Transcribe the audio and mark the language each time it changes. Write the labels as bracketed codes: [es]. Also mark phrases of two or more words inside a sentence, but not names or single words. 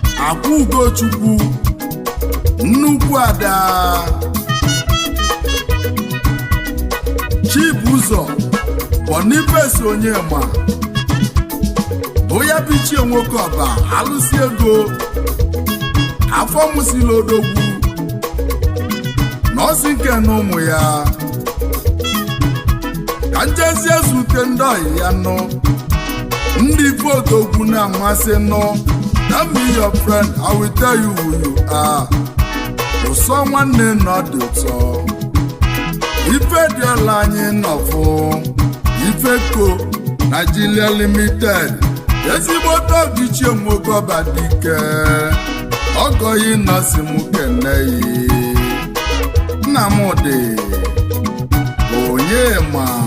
[ig] Akwa Ugochukwu, Nnukwu Ada, Chibuzo, Boniface Onyema, Oya Bichie Nwoke Ọba, Alụsị Ego, Afọ Musili Odogwu, Nọọsụ nke na ụmụ ya. Ka njezie zute ndị ọyị ya nọ. Ndị ife odogwu na-amasị nọ. [en] Tell me your friend, I will tell you who you are. [ig] Ụsọ nwanne nọ dị ụtọ. Ife dị ọla anyị nọ fụ. Ife ko Nigeria Limited. Ezigbo Tobi Ichie Nwoke Ọba Dike. Ọgọ yi nọ si mụ kene yi. Nnamdi Onyema.